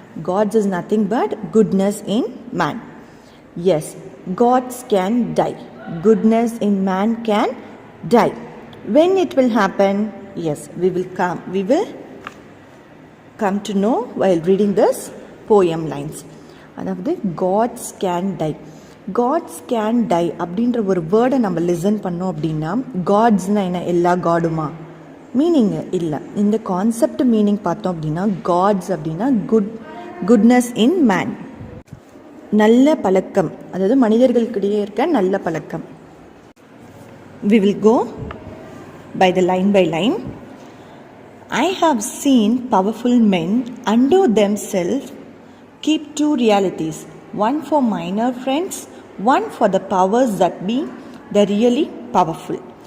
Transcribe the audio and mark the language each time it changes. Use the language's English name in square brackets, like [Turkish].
[English] Gods is nothing but goodness in man. Yes, gods can die. Goodness in man can die. When it will happen? Yes, we will come to know while reading this poem lines. [Tamil] அதாவது [English] Gods can die. Gods can die [Tamil] அப்படின்ற ஒரு வேர்டை நம்ம listen பண்ணோம் அப்படின்னா, காட்ஸ்னால் என்ன, எல்லா காடுமா? Meaning இல்லை. இந்த கான்செப்ட் மீனிங் பார்த்தோம் அப்படின்னா, காட்ஸ் அப்படின்னா குட்னஸ் இன் மேன், நல்ல பழக்கம், அதாவது மனிதர்களுக்கிடையே இருக்க நல்ல பழக்கம். [English] We will go by the line by line. I have seen powerful men undo themselves, keep two realities, one for minor friends, one for the powers that be, the really powerful.